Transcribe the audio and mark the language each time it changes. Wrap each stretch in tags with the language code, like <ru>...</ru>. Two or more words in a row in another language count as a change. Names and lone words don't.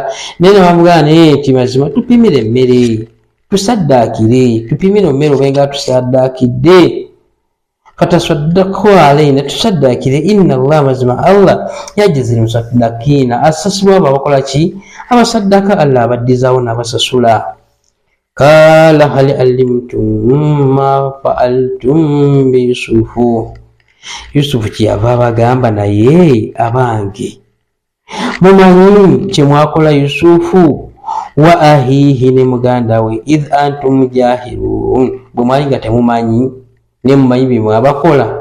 <lg>Naye ne bamugamba naye nti mazima tupimire emmere, tusaddaakire, tupimire emmere obenga tusaddaakidde,</lg> <ar>فتصدق علينا,</ar> <lg>tusaddaakire,</lg> <ar>إن الله,</ar> <lg>mazima Allah,</lg> <ar>يجزي المتصدقين,</ar> <lg>asasulwa abo abakola ki? Abasaddaka, Allah abaddizaawo n'abasasula.</lg> <ar>قال هل علمتم ما فعلتم ب يوسف,</ar> <lg>Yusufu kyeyava abagamba naye abange mumanyi kyemwakola Yusufu</lg> <ar>وأخيه,</ar> <lg>ne muganda we,</lg> <ar>إذ أنتم جاهلون,</ar> <lg>bwe mwali nga temumanyi ne mumanyi bye mwabakola.</lg>